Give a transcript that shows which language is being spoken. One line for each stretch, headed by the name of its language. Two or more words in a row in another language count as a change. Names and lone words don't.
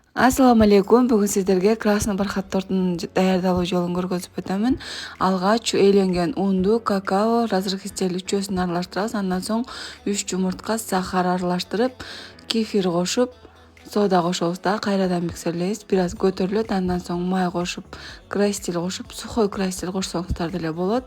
Kyrgyz: Ассаламу алейкум. Бүгін сіздерге
Russian: красный бархат
Kyrgyz: тортын даярдалуу жолун көргөзүп өтөмүн. Алгач эленген унду, какао, разрыхлитель үчөөсүн аралаштырабыз. Андан соң 3 жумуртка, сахар аралаштырып, кефир кошуп, сода кошобуз да кайрадан миксерлейбиз. Бир аз көтөрүлөт. Андан соң май кошуп, крастиль кошуп,
Russian: сухой крастиль
Kyrgyz: кошсоңуздар деле болот.